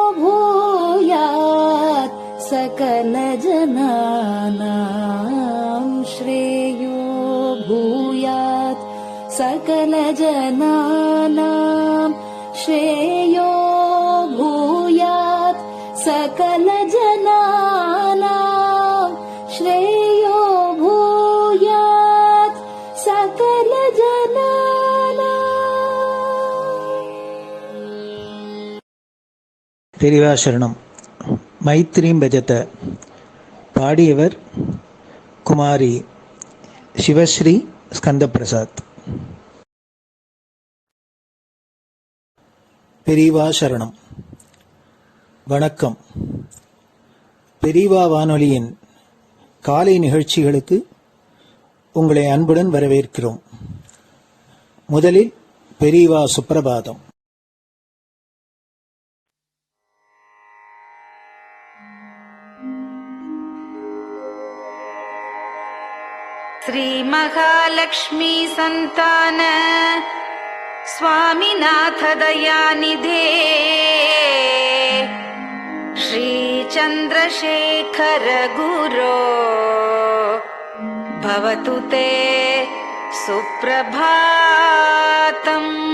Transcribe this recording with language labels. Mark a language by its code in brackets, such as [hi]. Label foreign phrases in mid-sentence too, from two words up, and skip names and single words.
[sa] भूयात् सकल जनानां श्रेयो भूयात् सकल जनानां श्रेयो भूयात् सकल जनानां श्रेयो भूयात् सकल जनानां. [ta] பெரிவாசரணம். [sa] मैत्रीं भजत. [ta] பாடியவர் குமாரி சிவஸ்ரீ ஸ்கந்தபிரசாத். பெரியவா சரணம். வணக்கம். பெரியவா வானொலியின் காலை நிகழ்ச்சிகளுக்கு உங்களை அன்புடன் வரவேற்கிறோம். முதலில் பெரியவா சுப்பிரபாதம். [sa] श्री महालक्ष्मी संतान स्वामीनाथ दयानिधे श्री चंद्रशेखर गुरो भवतु ते सुप्रभातम्.